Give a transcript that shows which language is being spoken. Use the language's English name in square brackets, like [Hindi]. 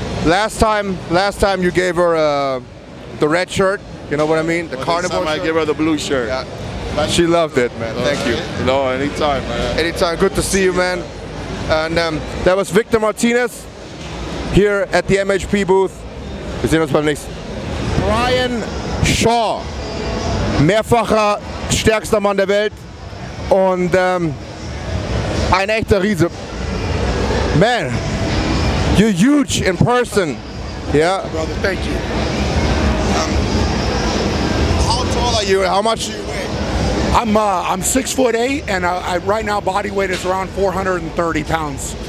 [English] Last time you gave her the red shirt. You know what I mean? The carnival I shirt. give her the blue shirt. Yeah. She loved it, man. Thank you. No, anytime, man. Anytime. Good to see you, man. And that was Victor Martinez here at the MHP booth. [German] Wir sehen uns beim nächsten. Brian Shaw, mehrfacher stärkster Mann der Welt und ein echter Riese. [English] Man, you're huge in person. Yeah. Brother, thank you. How tall are you? How much do you weigh? I'm 6'8", and right now body weight is around 430 pounds.